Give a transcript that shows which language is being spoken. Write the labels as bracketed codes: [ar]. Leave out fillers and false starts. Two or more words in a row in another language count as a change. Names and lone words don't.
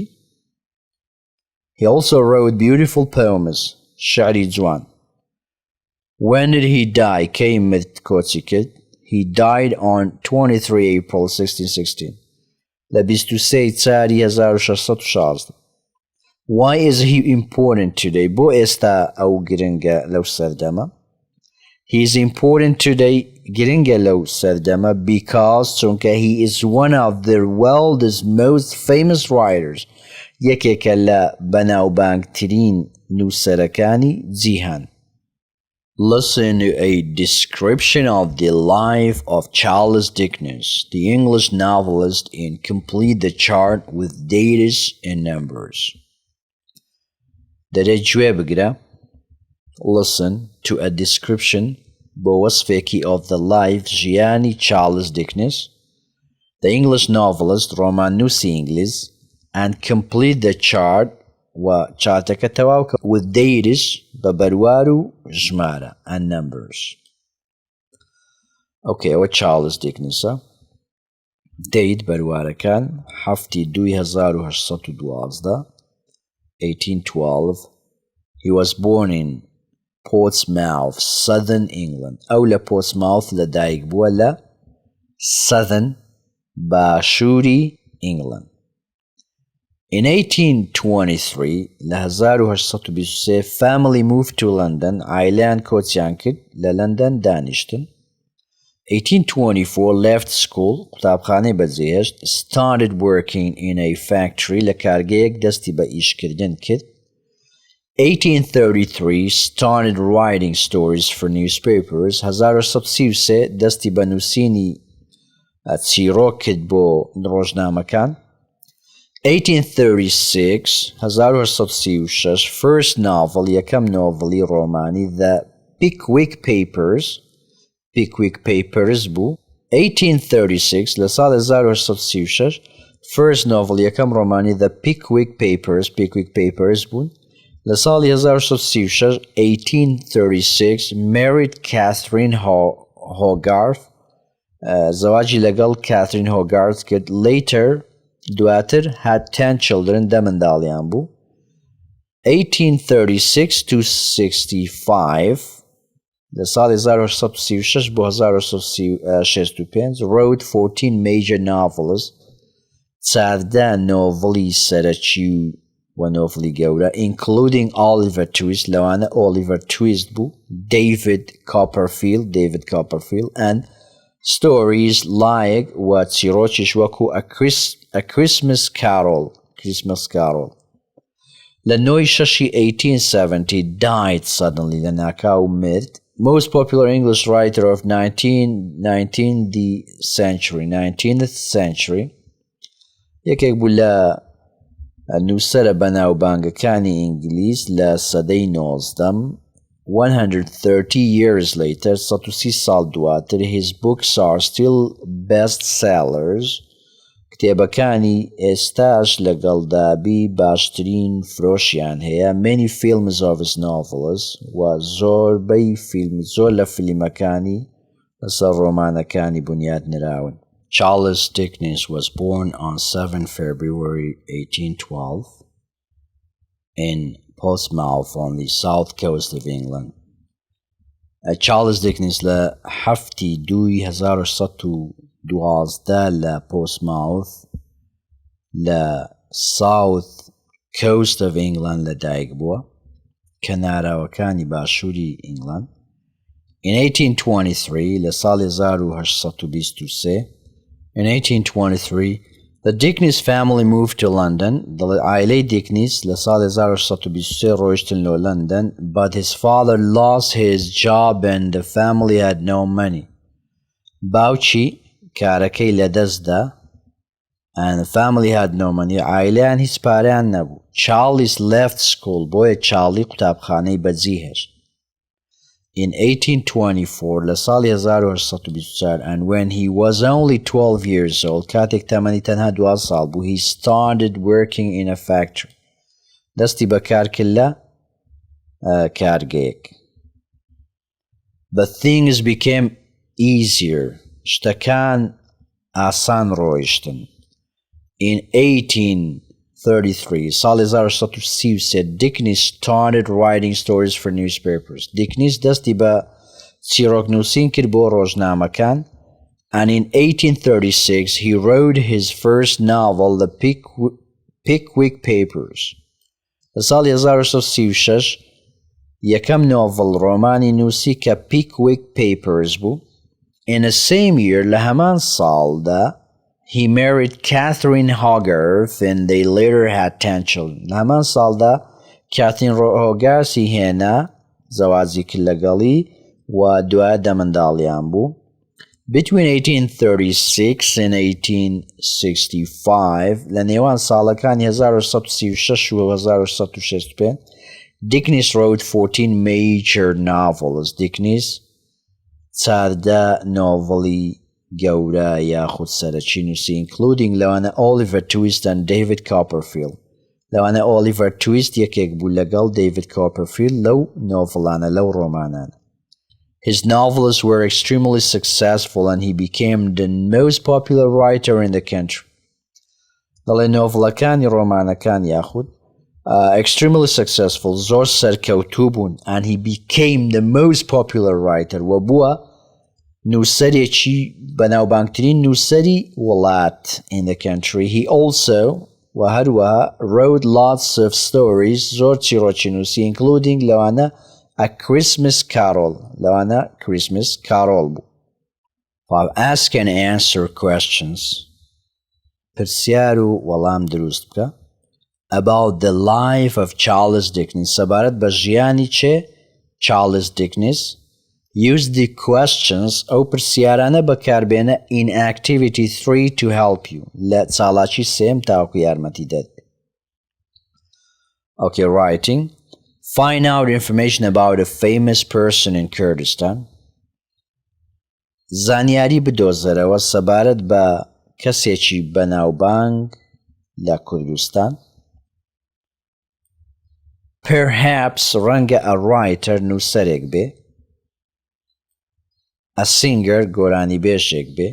[en] He also wrote beautiful poems. [ckb] شعری جوان. [en] When did he die? [ckb] کەی مرد کۆچی کرد؟ [en] He died on 23 April 1616. [ckb] لە 23 چاری 1616. [en] Why is he important today? [ckb] بۆ ئێستا ئەو گرنگە لەو سەردەمە؟ [en] He is important today [ckb] گرنگە لەو سەردەمە [en] because چونکە he is one of the world's most famous writers. [ckb] یەکێکە لە بەناوبانگترین نووسەرەکانی جیهان. [en] Listen to a description of the life of Charles Dickens, the English novelist, and complete the chart with dates and numbers. [ckb] دەرەجوێ بگرە. [en] Listen to a description [ckb] بۆ وەسفێکی [en] of the life ژیانی Charles Dickens, the English novelist, [ckb] ڕۆمان نووسی ئینگلیز, [en] and complete the chart [ckb] و چارتەکە تەواوکە [en] with dates [ckb] بە بەروار و ژمارە [en] and numbers. [ckb] Okay, ئەوە Charles Dickensە. date بەروارەکان 7/2/1812 1812. [en] He was born in Portsmouth, Southern England. [ckb] ئەو لە Portsmouth لەدایک بووە لە Southern باشووری England. [en] In 1823, لە 1823 family moved to London. [ckb] عائلەیان کۆچیان کرد لە لەندەن دانیشتن. [en] 1824 left school. [ckb] قوتابخانەی بەجێهێشت. [en] Started working in a factory. [ckb] لە کارگەیەک دەستی بە ئیشکردن کرد. [en] 1833 started writing stories for newspapers. [ckb] 1833 دەستی بە نووسینی چیرۆک کرد بۆ ڕۆژنامەکان. 1836 1836 [en] first novel [ckb] یەکەم نۆڤڵی ڕۆمانی The Pickwick Papers بوو. 1836 لە ساڵ 1836 [en] first novel [ckb] یەکەم ڕۆمانی The Pickwick Papers بوون. لە ساڵی [en] 1836 1836 married Catherine Hogarth. [ckb] زەواجی لەگەڵ Catherine Hogarth کرد. [en] Later دواتر had 10 children. [ckb] 10 منداڵیان بوو. 1836 to 65 لە ساڵی 1836 بۆ 1865 [en] wrote 14 major novels. [ckb] 14 نۆڤڵی سەرەکی و نۆڤڵی گەورە including Oliver Twist. لەوانە Oliver Twist بوو. David Copperfield [en] and stories like [ckb] و چیرۆکیش وەکو A Christmas Carol. [en] لە 9 6 1870 died suddenly. [ckb] لە ناکاو مرد. [en] Most popular English writer of 19th century. [ckb] یەکێک بوو لە نووسەرە بەناوبانگەکانی ئینگلیز لە سەدەی 19م [en] 130 years later [ckb] 130 ساڵ دواتر [en] his books are still best sellers [ckb] کتێبەکانی ئێستاش لەگەڵدابی باشترین فرۆشیان هەیە [en] many films of his novels [ckb] و زۆر لە فیلمەکانی لەسەر ڕۆمانەکانی بنیاد نراون. [en] Charles Dickens was born on 7 February 1812 in Portsmouth on the south coast of England. [ckb] Charles Dickens لە 1912 لە Portsmouth لە [en] south coast of England [ckb] لەدایک بووە کە ناراوەکانی باشووری ئینگلند. [en] In 1823 [ckb] لە ساڵی 1823 [en] In 1823 the Dickens family moved to London. [ckb] عائلەی Dickens لە ساڵی 1823 ڕۆیشتن لۆ London [en] but his father lost his job and the family had no money. [ckb] باوکی کارەکەی لەدەستدا [en] and the family had no money. [ckb] عائلەیان هیچ پارەیان نەبوو. [en] Charles left school. [ckb] بۆیە چارلی قوتابخانەی بەجی هێشت. [en] In 1824 [ckb] لە ساڵی 1824 [en] and when he was only 12 years old [ckb] کاتێک تەمەنی تەنها 12 ساڵ بوو [en] he started working in a factory. [ckb] دەستی بەکار کرد لە کارگەیەک. [en] But things became easier. [ckb] شتەکان ئاسان ڕۆیشتن. [en] In 1833 ساڵی 1833 Dickens started writing stories for newspapers. [ckb] Dickens دەستی بە چیرۆکنووسین کرد بۆ ڕۆژنامەکان [en] and in 1836 he wrote his first novel The Pickwick Papers. [ckb] لە ساڵی 1836 یەکەم نۆڤڵ ڕۆمانی نووسی کە Pickwick Papers بوو. [en] In the same year [ckb] لە هەمان ساڵدا [en] he married Catherine Hogarth and they later had 10 children. [ckb] لە هەمان ساڵدا کاترین هۆگارسی هێنا زەواجی کرد لەگەڵی و دوایە دەمەنداڵیان بوو. [en] Between 1836 and 1865 [ckb] لە نێوان ساڵەکانی 1836 و 1865 [en] Dickens wrote 14 major novels. [ckb] Dickens چاردە نۆڤڵی گەورە یاخود سەرەکی نووسی including لەوانە Oliver Twist and David Copperfield. لەوانە Oliver Twist یەکێک بوو لەگەڵ David Copperfield لەو نۆڤڵانە لەو ڕۆمانانە. [en] His novels were extremely successful and he became the most popular writer in the country. [ckb] دەڵێ نۆڤڵەکانی ڕۆمانەکان یاخود [en] extremely successful [ckb] زۆر سەرکەوتوو بوون [en] and he became the most popular writer [ckb] و بووە نووسەرێکی بەناوبانگترین نووسەری وڵات [en] in the country. He also [ckb] و هەروەها [en] wrote lots of stories [ckb] زۆر چیرۆکی نووسی [en] including لەوانە A Christmas Carol. [ckb] لەوانە Christmas Carol بوو. [en] Ask and answer questions. [ckb] پرسیار و وەڵام دروست بکە. [en] About the life of Charles Dickens. [ckb] سەبارەت بە ژیانی چێ Charles Dickens. [en] Use the questions [ckb] ئەو پرسیارانە بەکاربێنە [en] in activity 3 to help you. [ckb] لە چاڵاکی سێم تاوەکو یارمەتی دەد. [en] Okay, writing. Find out information about a famous person in Kurdistan. [ckb] زانیاری بدۆزەرەوە سەبارەت بە کەسێکی بەناوبانگ لە کوردستان. [en] Perhaps ڕەنگە a writer [ckb] نووسەرێک بێ. [en] A singer [ckb] گۆرانی بێژێک بێ.